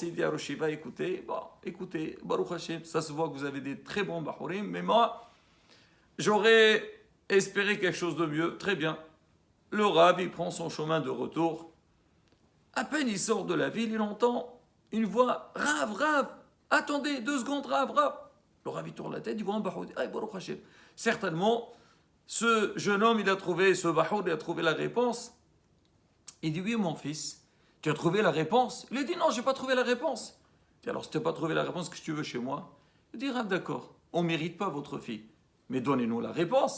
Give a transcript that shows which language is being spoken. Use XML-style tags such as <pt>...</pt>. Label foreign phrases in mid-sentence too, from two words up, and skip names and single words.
<fr>Il dit à Roshiva, écoutez,</fr> <he>ברוך השם,</he> <fr>ça se voit que vous avez des très bons bahurim, mais moi, j'aurais espéré quelque chose de mieux. Très bien. Le Rav, il prend son chemin de retour. À peine il sort de la ville, il entend une voix Rav, Rav, attendez 2 secondes, Rav, Rav. Le Rav il tourne la tête, il voit un bahoud.</fr> <he>ברוך השם.</he> <fr>Certainement, ce jeune homme, il a trouvé, ce bahoud, il a trouvé la réponse. Il dit oui, mon fils, tu as trouvé la réponse? Il a dit non, je n'ai pas trouvé la réponse. Il dit alors, si tu n'as pas trouvé la réponse, qu'est-ce que tu veux chez moi? Il dit Rav, d'accord, on ne mérite pas votre fille, mais donnez-nous la réponse.</fr>